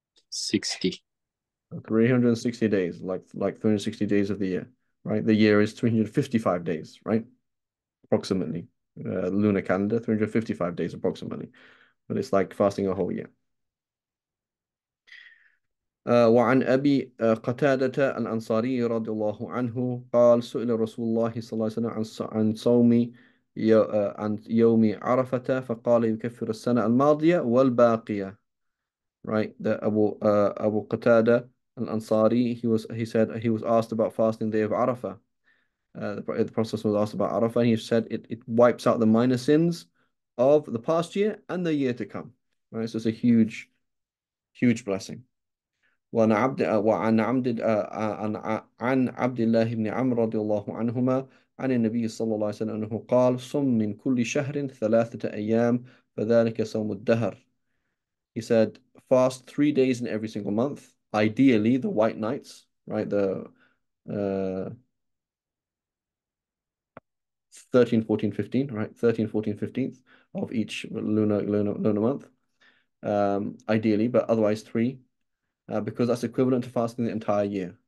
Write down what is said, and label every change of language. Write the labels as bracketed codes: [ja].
[en] 60. 360 days, like 360 days of the year, right? The year is 355 days, right? Approximately. Lunar calendar, 355 days approximately. But it's like fasting a whole year. [ar] وعن أبي قتادة الأنصاري رضي الله عنه قال سئل رسول الله صلى الله عليه وسلم عن صوم عن يوم عرفة فقال يكفر السنة الماضية والباقية. [en] Right, the Abu Qatada al-Ansari, he said he was asked about fasting day of Arafah. The Prophet was asked about Arafah, and he said it wipes out the minor sins of the past year and the year to come. Right, so it's a huge blessing. [ar] وعن عبد وعن عبد عن عبد الله بن عمرو رضي الله عنهما عن النبي صلى الله عليه وسلم أنه قال صم من كل شهر 3 أيام فذلك صوم الدهر. [en] He said fast 3 days in every single month, ideally the white nights, right? The 13, 14, 15, right? 13, 14, 15th of each lunar month, ideally, but otherwise three, because that's equivalent to fasting the entire year.